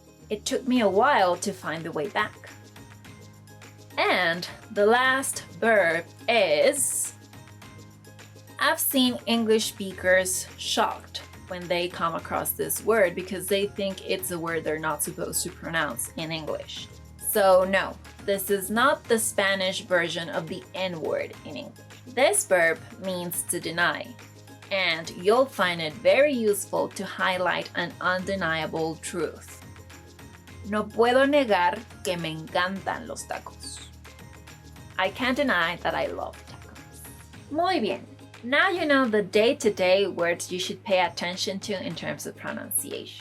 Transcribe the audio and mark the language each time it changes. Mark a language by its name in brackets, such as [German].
[English] It took me a while to find the way back. And the last verb is, I've seen English speakers shocked when they come across this word because they think it's a word they're not supposed to pronounce in English. So no, this is not the Spanish version of the N-word in English. This verb means to deny, and you'll find it very useful to highlight an undeniable truth. [Spanish] No puedo negar que me encantan los tacos. [English] I can't deny that I love tacos. [Spanish] Muy bien. [English] Now you know the day-to-day words you should pay attention to in terms of pronunciation.